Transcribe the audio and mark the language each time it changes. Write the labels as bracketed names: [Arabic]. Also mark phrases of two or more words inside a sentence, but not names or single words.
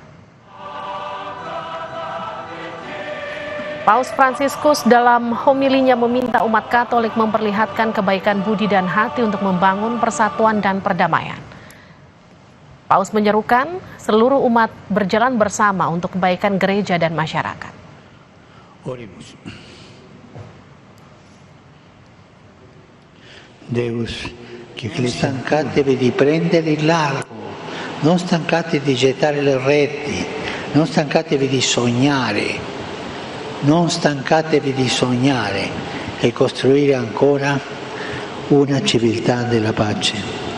[Indonesian] Paus Fransiskus dalam homilinya meminta umat Katolik memperlihatkan kebaikan budi dan hati untuk membangun persatuan dan perdamaian. Paus menyerukan seluruh umat berjalan bersama untuk kebaikan gereja dan masyarakat. [Italian] Oremos. Deus, che stancatevi di prendere il largo, non stancatevi di gettare le reti, non stancatevi di sognare, non stancatevi di sognare e costruire ancora una civiltà della pace.